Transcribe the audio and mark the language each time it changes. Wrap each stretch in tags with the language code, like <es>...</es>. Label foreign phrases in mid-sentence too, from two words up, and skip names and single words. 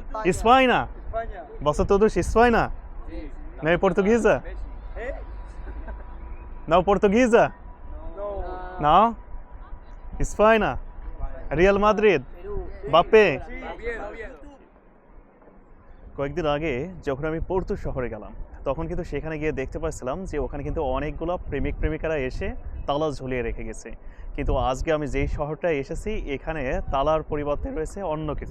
<pt>Espanha? Você todos Espanha? Não é portuguesa? Não portuguesa? Não? Espanha? Real Madrid?</pt> <bn>বাপে কয়েকদিন আগে যখন আমি পোর্তো শহরে গেলাম তখন কিন্তু সেখানে গিয়ে দেখতে পাচ্ছিলাম যে ওখানে কিন্তু অনেকগুলো প্রেমিক প্রেমিকারা এসে তালা ঝুলিয়ে রেখে গেছে, কিন্তু আজকে আমি যেই শহরটায় এসেছি এখানে তালার পরিবর্তে রয়েছে অন্য কিছু।</bn>